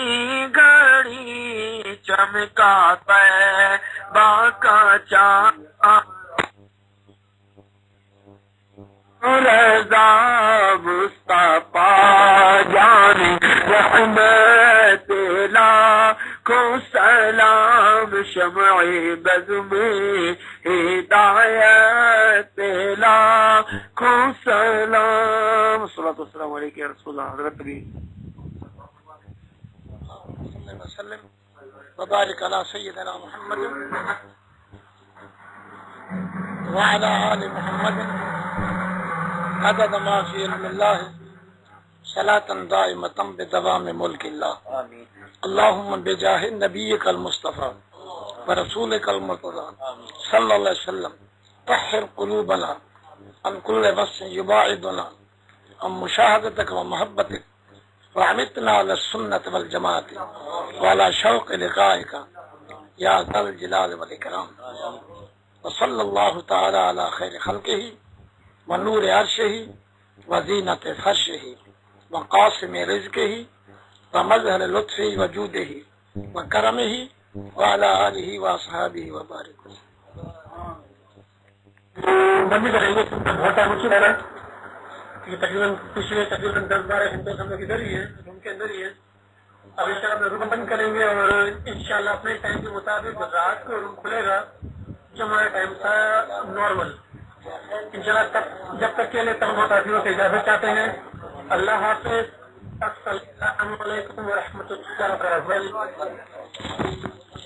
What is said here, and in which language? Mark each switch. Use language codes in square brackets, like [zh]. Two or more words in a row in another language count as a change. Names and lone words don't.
[ur] گھڑی چمکا طیبہ کا چاند، رضا مصطفیٰ جانِ رحمت لاکھوں سلام، شمع بزم میں ہدایت لاکھوں سلام. [ar] صلى الله عليه يا رسول الله. [ur] حضرت بھی [ar] وسلم وبارك على سيدنا محمد وعلى آل محمد عدد ما في علم الله صلاة دائمة بدوام ملك الله اللهم بجاه نبيك المصطفى ورسولك المرتضى صلى الله عليه وسلم طهر قلوبنا عن كل وسن يباعدنا عن مشاهدتك ومحبتك و أمتنا على سنة والجماعة وعلى شوق لقائك يا ذا الجلال والإكرام وصلى الله تعالى على خير خلقه ونور عرشه وزينة فرشه وقاسم رزقه ومظهر لطفه وجوده وكرمه وعلى آله وأصحابه وبارك [ur] بندی کریں گے بہت ٹائم ہو چکا ہے کہ تقریباً پچھلے 10-12 گھنٹے ہم لوگ ادھر ہی ہے، روم کے اندر ہی ہے. اب ان شاء اللہ روم بند کریں گے اور ان شاء اللہ اپنے ٹائم کے مطابق رات کو روم کھلے گا جو ہمارا ٹائم تھا نارمل. ان شاء اللہ تب جب تک کے لیے تمام ساتھیوں سے اجازت چاہتے ہیں. اللہ حافظ. [ar] السلام عليكم ورحمة الله وبركاته.